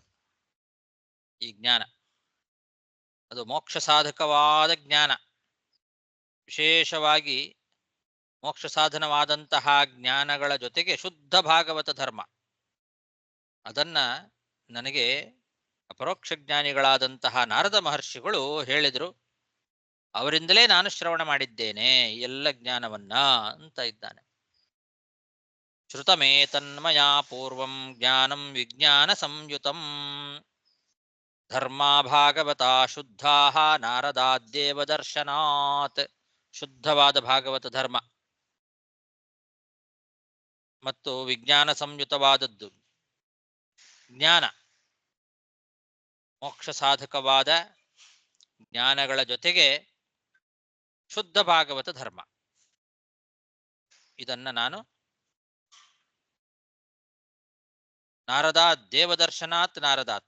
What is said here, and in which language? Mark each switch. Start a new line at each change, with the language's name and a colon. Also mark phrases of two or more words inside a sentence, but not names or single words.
Kannada: ಈ ಜ್ಞಾನ ಅದು ಮೋಕ್ಷ ಸಾಧಕವಾದ ಜ್ಞಾನ, ವಿಶೇಷವಾಗಿ ಮೋಕ್ಷ ಸಾಧನವಾದಂತಹ ಜ್ಞಾನಗಳ ಜೊತೆಗೆ ಶುದ್ಧ ಭಾಗವತ ಧರ್ಮ, ಅದನ್ನ ನನಗೆ ಅಪರೋಕ್ಷ ಜ್ಞಾನಿಗಳಾದಂತಹ ನಾರದ ಮಹರ್ಷಿಗಳು ಹೇಳಿದ್ರು. ಅವರಿಂದಲೇ ನಾನು ಶ್ರವಣ ಮಾಡಿದ್ದೇನೆ ಎಲ್ಲ ಜ್ಞಾನವನ್ನ ಅಂತ ಇದ್ದಾನೆ.
Sanskrit: ಶ್ರುತಮೇ ತನ್ಮಯಾ ಪೂರ್ವಂ ಜ್ಞಾನಂ ವಿಜ್ಞಾನ ಸಂಯುತಂ ಧರ್ಮಾ ಭಾಗವತಾ ಶುದ್ಧಾಃ ನಾರದಾದ್ದೇವ ದರ್ಶನಾತ್.
Kannada: ಶುದ್ಧವಾದ ಭಾಗವತ ಧರ್ಮ ಮತ್ತು ವಿಜ್ಞಾನ ಸಂಯುತವಾದದ್ದು ಜ್ಞಾನ, ಮೋಕ್ಷ ಸಾಧಕವಾದ ಜ್ಞಾನಗಳ ಜೊತೆಗೆ ಶುದ್ಧ ಭಾಗವತ ಧರ್ಮ, ಇದನ್ನ ನಾನು
Sanskrit: ನಾರದಾತ್ ದೇವದರ್ಶನಾತ್ ನಾರದಾತ್.